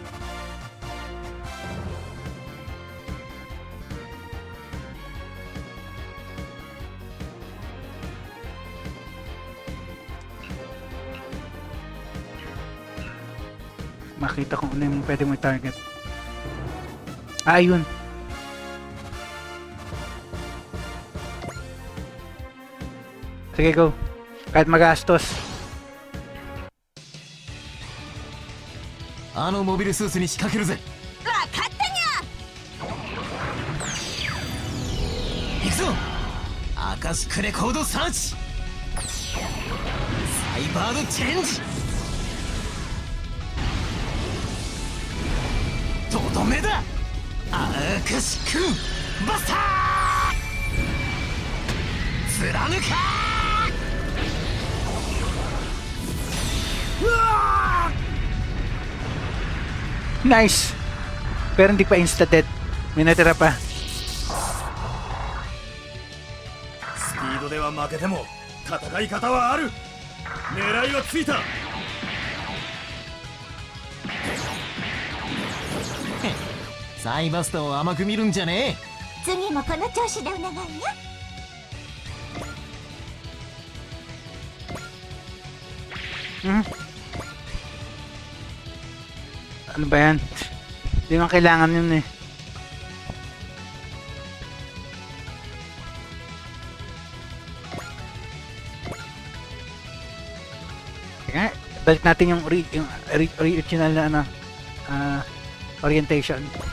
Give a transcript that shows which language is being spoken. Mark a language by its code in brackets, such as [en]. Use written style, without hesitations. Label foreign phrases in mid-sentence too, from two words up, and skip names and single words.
[tl] Makita kung ano yung pwede mo i-target. Ah, yun. Sige, go. Kahit magastos. [ja] あのモビルスーツに仕掛けるぜ。わかったにゃ。行くぞ。アカシックレコードサーチ。サイバードチェンジ。とどめだ。アカシックバスター。貫か。うわー。 [tl] Nice! Pero hindi pa insta-dead. May natira pa. [ja] スピードでは負けても戦い方はある。狙いはついた。サイバスタを甘く見るんじゃねえ。次もこの調子でお願いよ。 Hmm? [tl] Ano ba yan? Hindi naman kailangan yun eh. Kaya, balik natin yung original na ano, orientation.